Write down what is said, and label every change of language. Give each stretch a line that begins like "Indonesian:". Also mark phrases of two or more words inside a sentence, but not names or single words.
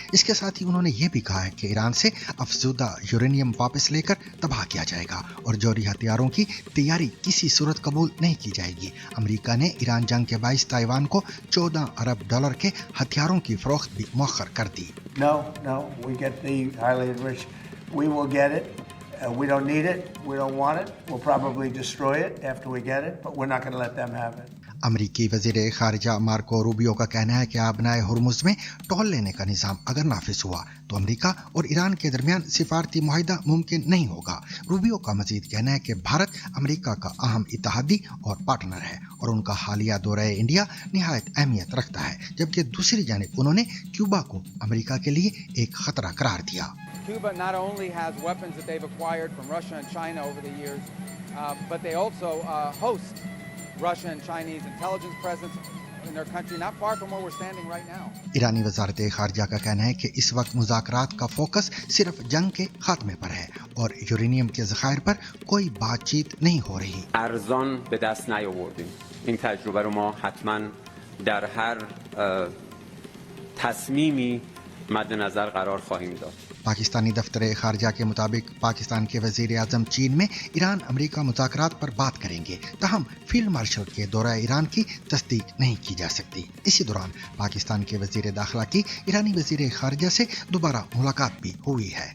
Urdu: اس کے ساتھ ہی انہوں نے یہ بھی کہا ہے کہ ایران سے افزودہ یورینیم واپس لے کر تباہ کیا جائے گا اور جوہری ہتھیاروں کی تیاری کسی صورت قبول نہیں کی جائے گی. امریکہ نے ایران جنگ کے باعث تائیوان کو $14 ارب کے ہتھیاروں کی فروخت بھی مؤخر کر دی.
English: We don't need it. We don't want it. We'll probably destroy it after we get it, but we're not going to let them have it.
Urdu: امریکی وزیر خارجہ مارکو روبیو کا کہنا ہے کہ آبنائے ہرمز میں ٹول لینے کا نظام اگر نافذ ہوا تو امریکہ اور ایران کے درمیان سفارتی معاہدہ ممکن نہیں ہوگا. روبیو کا مزید کہنا ہے کہ بھارت امریکہ کا اہم اتحادی اور پارٹنر ہے اور ان کا حالیہ دورہ انڈیا نہایت اہمیت رکھتا ہے، جبکہ دوسری جانب انہوں نے کیوبا کو امریکہ کے لیے ایک خطرہ قرار دیا.
English: Cuba not only has weapons that they've acquired from Russia and China over the years, but they also host Russian and Chinese intelligence presence in their country, not far from where we're standing right now.
Urdu: ایرانی وزارت خارجہ کا کہنا ہے کہ اس وقت مذاکرات کا فوکس صرف جنگ کے خاتمے پر ہے اور یورینیم کے ذخائر پر کوئی بات چیت نہیں ہو رہی.
Persian: ارزان به دست نیاوردیم. این تجربه رو ما حتما در هر تصمیمی مد نظر قرار خواهیم داد.
Urdu: پاکستانی دفتر خارجہ کے مطابق پاکستان کے وزیر اعظم چین میں ایران امریکہ مذاکرات پر بات کریں گے، تاہم
English: field marshal
Urdu: کے دورہ ایران کی تصدیق نہیں کی جا سکتی. اسی دوران پاکستان کے وزیر داخلہ کی ایرانی وزیر خارجہ سے دوبارہ ملاقات بھی ہوئی ہے.